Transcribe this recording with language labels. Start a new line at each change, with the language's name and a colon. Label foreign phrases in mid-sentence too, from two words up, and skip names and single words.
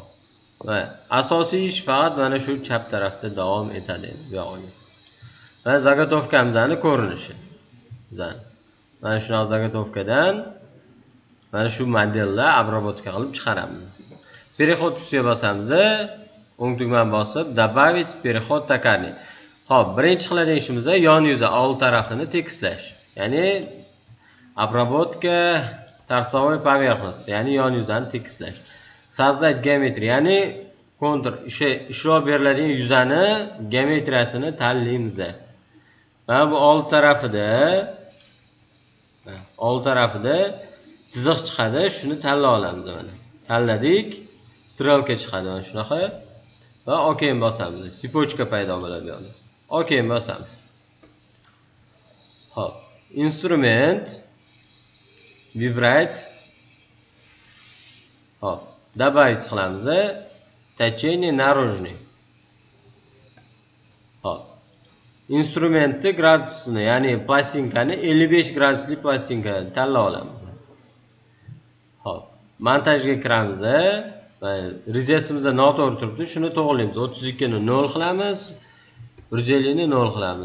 Uzbek: Va asosiy ish faqat mana shu chap tarafda davom etadi bu yog'iga. Va zagotovkamizning ko'rinishi. Mana shunaqa zagotovkadan mana shu modelni обработка qilib chiqaramiz. Переход ustiga bosamiz. O'ng tugmani bosib
Russian: добавить переход токарный.
Uzbek: Hop, birinchi qiladigan ishimiz yon yuzi old tarafini tekislash.
Russian: Ya'ni обработка торцовой поверхности,
Uzbek: ya'ni yon yuzani tekislash. Создать geometriya, ya'ni kontur ishlov beriladigan yuzani geometriyasini tanlaymiz. Mana bu old tarafida chiziq chiqadi, shuni tanlab olamiz mana. Tanladik, strelka chiqadi mana shunaqa va okey bosamiz. Sipochka paydo bo'ladi bu yerda. Okey bosamiz. Hop, instrument vibrate. Hop, добавить qilamiz.
Russian: Течение наружный.
Uzbek: Hop. Instrumentni gradusini, ya'ni plastinkani 55 gradusli plastinka tanlab olamiz. Hop. Montajga kiramiz. Rezesimizda noto'g'ri turibdi. Shuni to'g'rilaymiz. 32 ni 0 qilamiz. 150 ni 0 qilamiz.